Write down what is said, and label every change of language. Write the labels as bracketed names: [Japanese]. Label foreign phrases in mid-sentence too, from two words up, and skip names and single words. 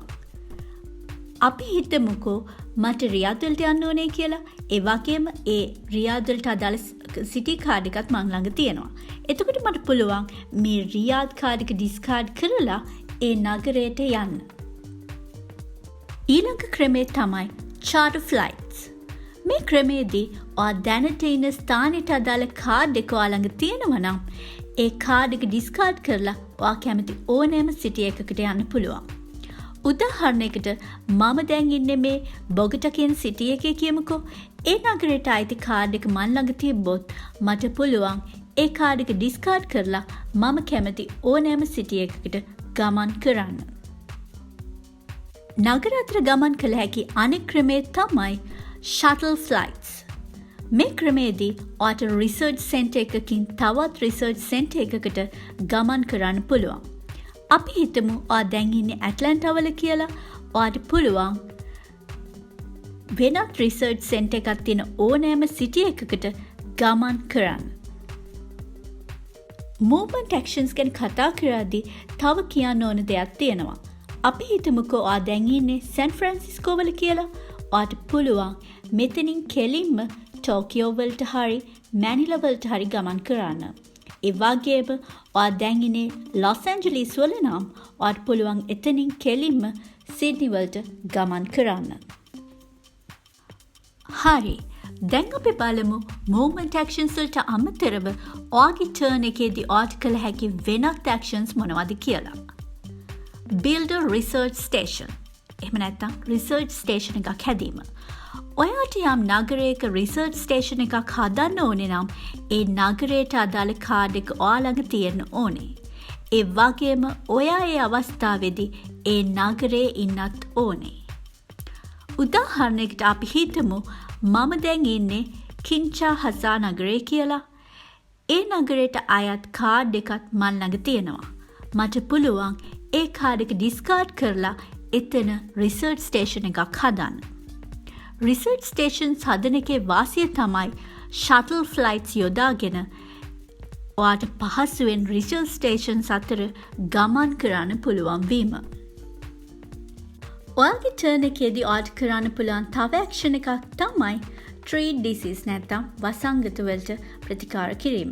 [Sinhala] අපි හිතමුකෝ මට රියාද් වලට යන්න ඕනේ කියලා. ඒ වගේම ඒ රියාද් වලට අදාළ [English] city card [Sinhala] එකක් මං ළඟ තියෙනවා. එතකොට මට පුළුවන් මේ රියාද් කාඩ් එක ඩිස්කාඩ් කරලා ඒ නගරයට යන්න. ඊළඟ ක්‍රමය තමයි [English] charter flights. [Sinhala] මේ ක්‍රමයේදී ඔයා දැනට ඉන්න ස්ථානයට අදාළ කාඩ් එක ඔයා ළඟ තියෙනවා නම් ඒ කාඩ් එක ඩිස්කාඩ් කරලා ඔයා කැමති ඕනෑම සිටි එකකට යන්න පුළුවන්. උදාහරණයකට මම දැන් ඉන්නේ මේ බොගටා කියන සිටි එකේ කියමුකෝ. ඒ නගරයට අයිති කාඩ් එක මන් ළඟ තිබ්බොත් මට පුළුවන් ඒ කාඩ් එක ඩිස්කාඩ් කරලා මම කැමති ඕනෑම සිටි එකකට ගමන් කරන්න. නගර අතර ගමන් කළ හැකි අනෙක් ක්‍රමය තමයි [English] shuttle flights. [Sinhala] මේ ක්‍රමයේදී ඔයාට [English] research center [Sinhala] එකකින් තවත් [English] research center [Sinhala] එකකට ගමන් කරන්න පුළුවන්. අපි හිතමු ඔයා දැන් ඉන්නේ ඇට්ලැන්ටාවල කියලා. ඔයාට පුළුවන් වෙනත් [English] research center [Sinhala] එකක් තියෙන ඕනෑම සිටි එකකට ගමන් කරන්න. [English] Movement actions [Sinhala] ගැන කතා කරද්දී තව කියන්න ඕන දෙයක් තියෙනවා. අපි හිතමුකෝ ඔයා දැන් ඉන්නේ සෑන් ෆ්‍රැන්සිස්කෝ වල කියලා. ඔයාට පුළුවන් මෙතනින් කෙලින්ම ටෝකියෝ වලට හරි මැනිලා වලට හරි ගමන් කරන්න. ඒ වගේම ඔයා දැන් ඉන්නේ ලොස් ඇන්ජලිස් වල නම් ඔයාට පුළුවන් එතනින් කෙලින්ම සිඩ්නි වලට ගමන් කරන්න. හරි. දැන් අපි බලමු [English] movement actions [Sinhala] වලට අමතරව ඔයාගේ turn එකේදී ඔයාට කළ හැකි වෙනත් actions මොනවද කියලා. [English] Build a research station. [Sinhala] එහෙම නැත්නම් [English] research station [Sinhala] එකක් හැදීම. ඔයාට යම් නගරයක [English] research station [Sinhala] එකක් හදන්න ඕනේ නම් ඒ නගරයට අදාළ කාඩ් එක ඔයා ළඟ තියෙන්න ඕනේ. ඒ වගේම ඔයා ඒ අවස්ථාවේදී ඒ නගරේ ඉන්නත් ඕනේ. උදාහරණයකට අපි හිතමු මම දැන් ඉන්නේ කින්ෂාසා නගරේ කියලා. ඒ නගරයට අයත් කාඩ් එකක් මන් ළඟ තියෙනවා. මට පුළුවන් ඒ කාඩ් එක ඩිස්කාඩ් කරලා එතන [English] research station [Sinhala] එකක් හදන්න. [English] research stations [Sinhala] හදන එකේ වාසිය තමයි [English] shuttle flights [Sinhala] යොදාගෙන ඔයාට පහසුවෙන් [English] research stations [Sinhala] අතර ගමන් කරන්න පුළුවන් වීම. ඔයාගේ ටර්න් එකේදී ඔයාට කරන්න පුළුවන් තව ඇක්ෂන් එකක් තමයි [English] treat disease [Sinhala] නැත්නම් වසංගත වලට ප්‍රතිකාර කිරීම.